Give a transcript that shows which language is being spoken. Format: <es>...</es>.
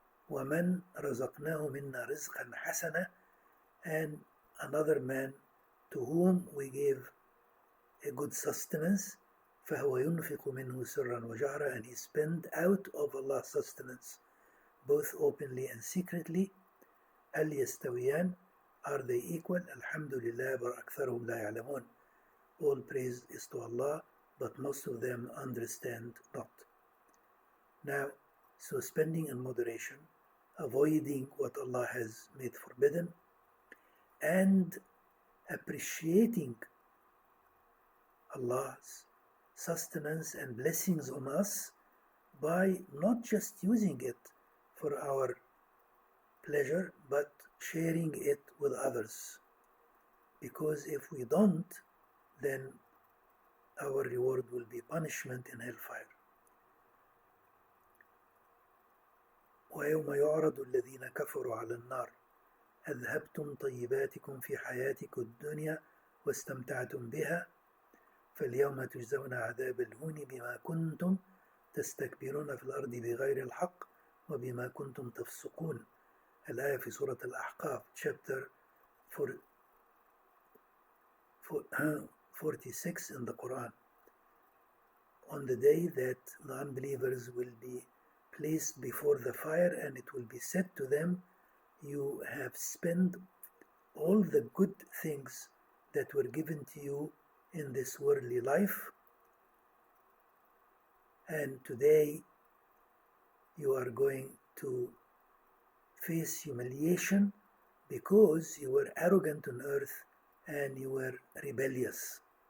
<ar>وَمَنْ رَزَقْنَاهُ مِنَّا رِزْقًا حَسَنًا.</ar> <en>And another man to whom we gave a good sustenance,</en> <ar>فَهُوَ يُنْفِقُ مِنْهُ سِرًّا وَجَهْرًا.</ar> <en>And he spent out of Allah's sustenance, both openly and secretly.</en> <ar>هَلْ يَسْتَوِيَانِ.</ar> <en>Are they equal?</en> <ar>Alhamdulillah, but أَكْثَرُهُمْ لَا يَعْلَمُونَ.</ar> <en>All praise is to Allah, but most of them understand not. Now, so spending in moderation, avoiding what Allah has made forbidden, and appreciating Allah's sustenance and blessings on us by not just using it for our pleasure, but sharing it with others. Because if we don't, then our reward will be punishment in hellfire.</en> <ar>ويوم يعرض الذين كفروا على النار أذهبتم طيباتكم في حياتكم الدنيا واستمتعتم بها فاليوم تجزون عذاب الهون بما كنتم تستكبرون في الأرض بغير الحق وبما كنتم تفسقون. الآية في سورة الأحقاف</ar> <en>chapter 46 in the Quran. On the day that the unbelievers will be placed before the fire, and it will be said to them, you have spent all the good things that were given to you in this worldly life, and today you are going to face humiliation because you were arrogant on earth and you were rebellious.</en>